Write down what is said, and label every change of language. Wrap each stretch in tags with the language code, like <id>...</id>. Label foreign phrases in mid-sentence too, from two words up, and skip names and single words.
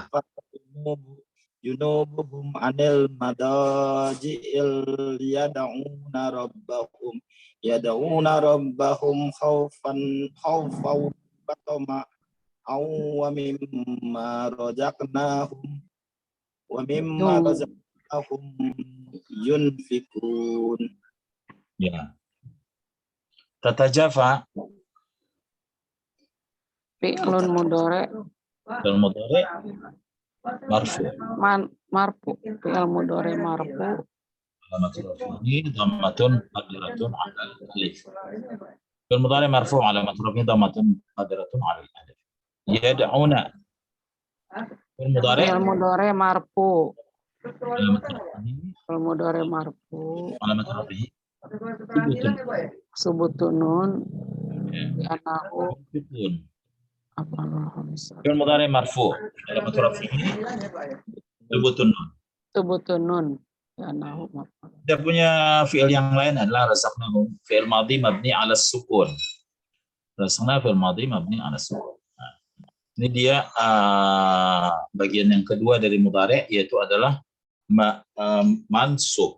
<ar>جنوبهم عن المضاجع يدعون ربهم خوفا وطمعا ومما رزقناهم ينفقون. Ya. Tatajafa فعل مضارع'. فعل مضارع مرفوع'. مرفوع. فعل مضارع مرفوع'. علامة الرفع ضمة مقدرة على الألف. فعل مضارع مرفوع علامة الرفع ضمة مقدرة على الألف. يدعون. فعل مضارع مرفوع'. Alamatul مضارع مرفوع'. علامة الرفع ثبوت النون. لأنه فعل مضارع مرفوع علامة الرفع ثبوت النون. ثبوت النون.</ar> <id>Kita punya fi'il yang lain adalah razaqnahum,</id> <ar>فعل ماض مبني على السكون. رزقنا فعل ماض مبني على السكون.</ar> <id>Nah, ini dia bagian yang kedua dari mudhari', yaitu adalah mansub.</id>